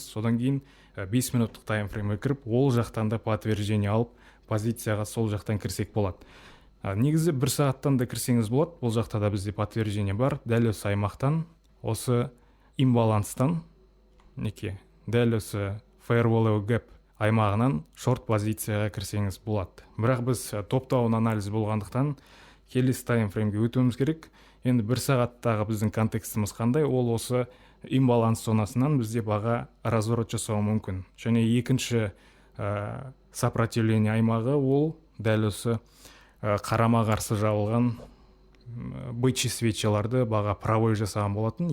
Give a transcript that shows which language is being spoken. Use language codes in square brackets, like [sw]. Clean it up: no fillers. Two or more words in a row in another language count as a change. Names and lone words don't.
[kk] Содан кейін 5 минуттық таймфреймге кіріп, ол жақтан да подтверждение алып, позицияға сол жақтан кірсек болады. Негізі 1 сағаттан да кірсеңіз болады. Бұл жақта да бізде подтверждение бар. Дәл осы аймақтан, осы имбаланстан, дәл осы [en] fair value gap [kk] аймағынан шорт позицияға кірсеңіз болады. Бірақ біз топ-даун анализ болғандықтан келесі таймфреймге өтуіміз керек. Енді 1 сағаттағы біздің контекстіміз қандай? Ол осы имбаланс зонасынан бізде баға разворот жасауы мүмкін. Және екінші сопротивление аймағы ол дәл осы қарама қарсы жабылған [ru] бычий свечаларды [kk] баға пробой жасаған болатын.